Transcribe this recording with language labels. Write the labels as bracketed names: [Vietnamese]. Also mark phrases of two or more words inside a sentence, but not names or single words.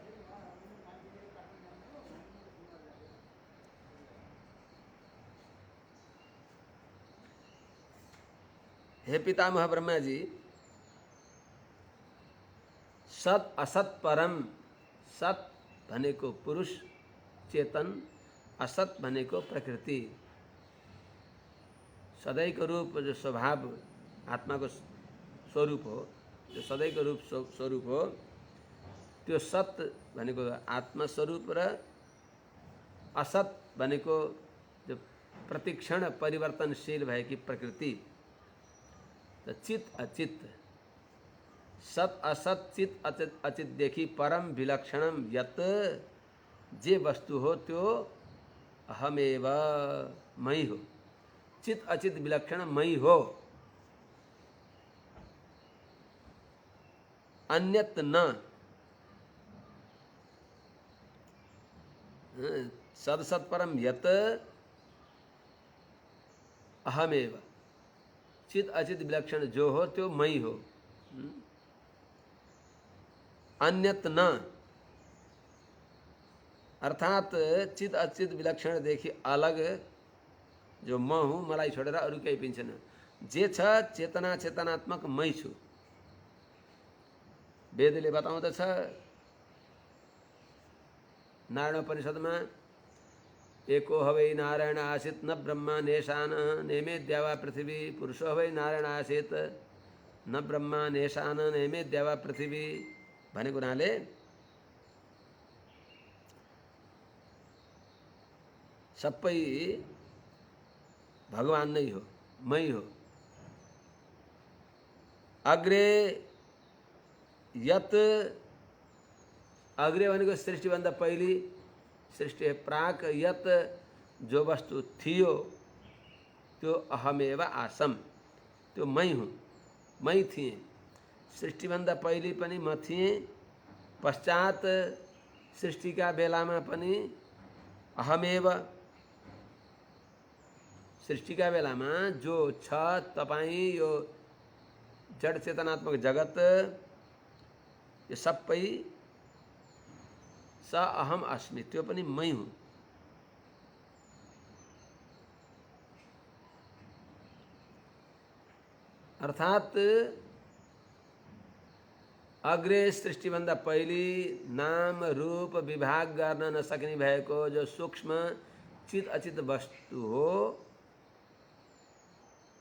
[Nepali] हे पितामह ब्रह्मा जी, सत असत परम, सत भनेको पुरुष चेतन, असत भनेको प्रकृति। सदैको रूप जो स्वभाव आत्माको स्वरूप हो, जो सदैको रूप स्वरूप हो, त्यो सत भनेको आत्मस्वरूप र असत भनेको जो प्रतिक्षण परिवर्तनशील भएकी प्रकृति। तो चित अचित, सत असत चित अचित देखी [Sanskrit] परम विलक्षणम यत [Nepali] जे वस्तु हो त्यो [Sanskrit] अहमेव मई [Nepali] हो। चित अचित विलक्षण मई हो, [Sanskrit] अन्यत न। सदसत परम यत अहमेव, [Nepali] चित अचित विलक्षण जो हो त्यो मई हो, [Sanskrit] अन्यत न। [Nepali] अर्थात चित अचित विलक्षण देखि अलग जो म हुँ, मलाई छोडेर अरू केही पनि छैन। जे छ चेतना चेतनात्मक मै छु। वेदले बताउँदछ नारायण उपनिषदमा, [Sanskrit] एको हवै नारायण आसीत न ब्रह्मा नेशान नेमे द्यावा पृथ्वी। पुरुषो हवै नारायण आसीत न ब्रह्मा नेशान नेमे द्यावा पृथ्वी [Nepali] भनेको हुनाले सबै भगवान नै हो, मै हो। [Sanskrit] अग्रे यत, [Nepali] अग्रे भनेको सृष्टिभन्दा पहिले, [Sanskrit] सृष्टि प्राक यत [Nepali] जो वस्तु थियो त्यो [Sanskrit] अहमेव आसम, [Nepali] त्यो मै हुँ, मै थिएँ। सृष्टिभन्दा पहिले पनि म थिएँ, पश्चात सृष्टिका बेलामा पनि अहमेव। सृष्टिका बेलामा जो छ तपाईँ यो जड चेतनात्मक जगत, यो सबै [Sanskrit] स अहम अस्मि, [Nepali] त्यो पनि मै हुँ। अर्थात अग्रे सृष्टिभन्दा पहिले नाम रूप विभाग गर्न नसक्ने भएको जो सूक्ष्म चित अचित वस्तु हो,